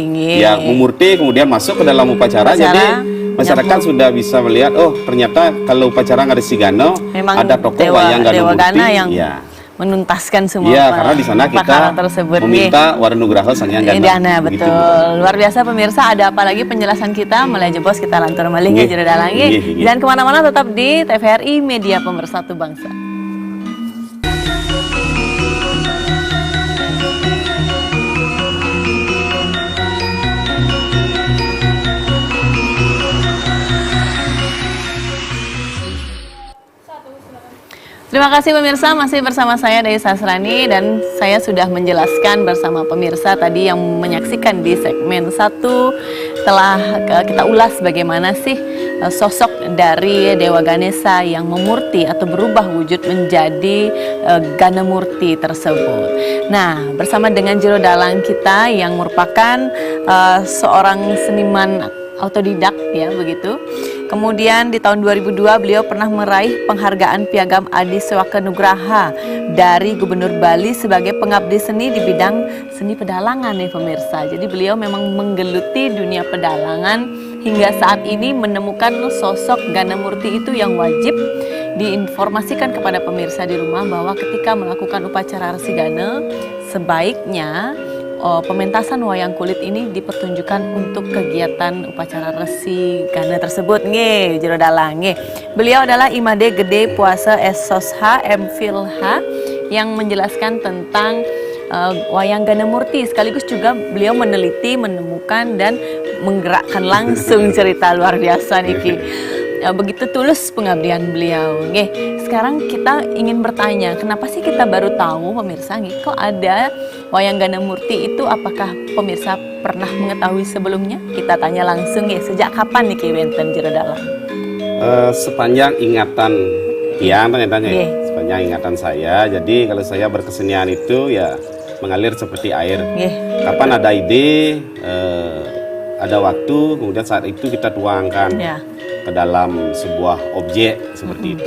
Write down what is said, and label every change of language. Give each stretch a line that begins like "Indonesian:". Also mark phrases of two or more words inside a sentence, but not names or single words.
Indonesian: Mumurti kemudian masuk ke dalam upacara. Jadi masyarakat sudah bisa melihat, oh ternyata kalau upacara Ngresigana ada tokoh wayang Gano Murti yang menuntaskan semua karena di sana kita tersebut meminta Warenugraha Sang Hyang Gana. Betul. Luar biasa pemirsa, ada apa lagi penjelasan kita mulai jebos kita
Balinese: lantur malih
Indonesian: jero dalang. Jangan kemana-mana, tetap di TVRI Media Pemersatu Bangsa. Terima kasih pemirsa, masih bersama saya Dayu Sasrani, dan saya sudah menjelaskan bersama pemirsa tadi yang menyaksikan di segmen 1, telah kita ulas bagaimana sih sosok dari Dewa Ganesa yang memurti atau berubah wujud menjadi Gana Murti tersebut. Nah, bersama dengan jero dalang kita yang merupakan seorang seniman autodidak ya begitu. Kemudian di tahun 2002 beliau pernah meraih penghargaan Piagam Adi Sewaka Nugraha dari Gubernur Bali sebagai pengabdi seni di bidang seni pedalangan nih pemirsa. Jadi beliau memang menggeluti dunia pedalangan hingga saat ini menemukan sosok Gana Murti itu yang wajib diinformasikan kepada pemirsa di rumah bahwa ketika melakukan upacara Resigana sebaiknya pementasan wayang kulit ini dipertunjukkan untuk kegiatan upacara Resigana tersebut jero dalang. Beliau adalah Imade Gede Puasa Sosha MPhilH yang menjelaskan tentang wayang Gana Murti, sekaligus juga beliau meneliti, menemukan dan menggerakkan langsung cerita luar biasa niki. Begitu tulus pengabdian beliau. Sekarang kita ingin bertanya, kenapa sih kita baru tahu pemirsa kok ada wayang Gana Murti itu? Apakah pemirsa pernah mengetahui sebelumnya? Kita tanya langsung sejak kapan
Balinese: niki wenten
Indonesian: jero dalang? Sepanjang ingatan sepanjang ingatan saya. Jadi kalau saya berkesenian itu ya mengalir seperti air. Kapan ada ide, ada waktu, kemudian saat itu kita tuangkan ke dalam sebuah objek seperti itu.